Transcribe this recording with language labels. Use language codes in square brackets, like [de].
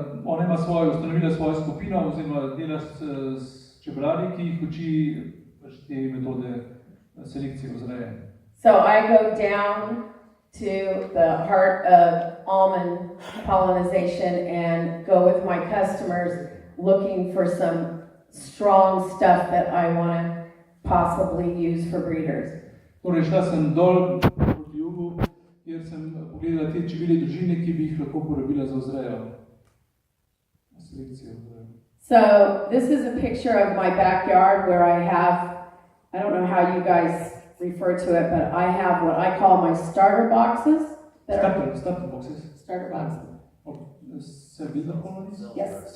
[sl] Ona ima ustanovila svojo skupino oziroma dela s čebelari, ki jih uči te metode selekcije vzreje. [en] So I go down to the heart of almond pollinization and go with my customers looking for some strong stuff that I want to possibly use for breeders. [sl] Torej, šla sem dol proti jugu, kjer sem pogledala te čebelje družine, ki bi jih lahko uporabila za vzrejo. Selekcijo vzrejo. [en] So this is a picture of my backyard where I have, I don't know how you guys refer to it, but I have what I call my starter boxes. Starter boxes. Starter boxes. Cell-builder colonies? Yes.